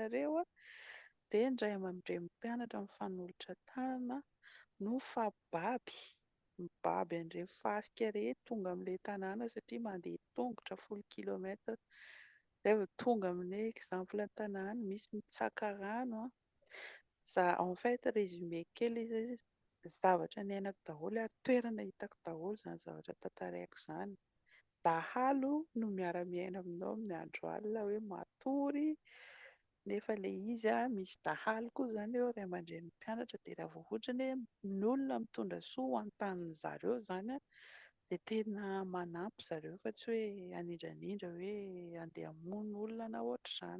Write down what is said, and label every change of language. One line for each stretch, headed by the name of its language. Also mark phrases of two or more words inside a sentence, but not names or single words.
Malagasy: ireo dia ny ray aman-dreny mpianatra mifanolotra tanana no mibaby an'ireny fasika ireny tonga amin'ilay tanàna satria mandeha tongotra 10 kilometatra izay vao tonga amin'ny exemple tanàna, misy mitsaka rano
French: en fait résumé
Malagasy: kely izy zavatra niainako daholo ary toerana hitako daholo izany zavatra tantaraiko izany. Dahalo no miara-miaina aminao amin'ny andro alina hoe matory nefa ilay izy misy dahalo koa izany eo ray aman-dren'ny mpianatra dia raha vao ohatra hoe ny olona mitondra soa ho anontani'ny zareo izany dia tena manampy zareo fa tsy hoe hanindranindra hoe handeha hamono olona na ohatr'izany.